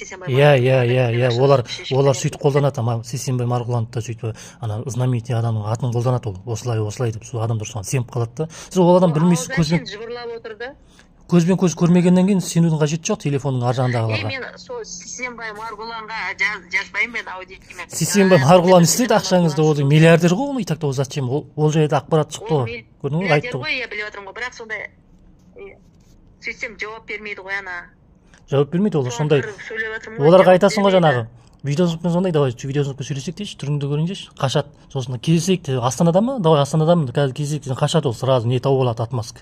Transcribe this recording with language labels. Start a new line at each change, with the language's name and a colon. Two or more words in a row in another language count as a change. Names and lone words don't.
Kazakh: Иә, олар сөйтіп қолданады, Сисенбай Маргуланды да сөйтіп знаменитый адамның атын қолданады ол, осылай деп, сол адамдар соған сеніп қалады да. Сіз ол адам білмейсіз, көзбен көз көрмегеннен кейін сенудің қажеті жоқ телефонның ар жағындағыларға. Мен сол Сисенбай Маргуланға жазбаймын мен аудиомен. Сисенбай Маргулан істейді ақшаңызды, ол миллиардер ғой, ол
Russian: и так-то зачем?
Kazakh: Ол жайда ақпарат шықты ғой. Көрдің ғой, айтты ғой. Миллиардер ғой, біліп отырмын ғой, бірақ сондай сөйтсем жауап бермейді ғой ана. Жауап бермейді, олар сондай. Оларға айтасың ғой жаңағы. Видеозвонокпен звондай, давай видеозвонокпен сөйлесек дейші, түріңді көрейін дейші, қашады. Сосын кездесейік, Астанада ма? Давай Астанадамын, қазір кездесейік, қашады ол, сразу не тауып алады, отмазка.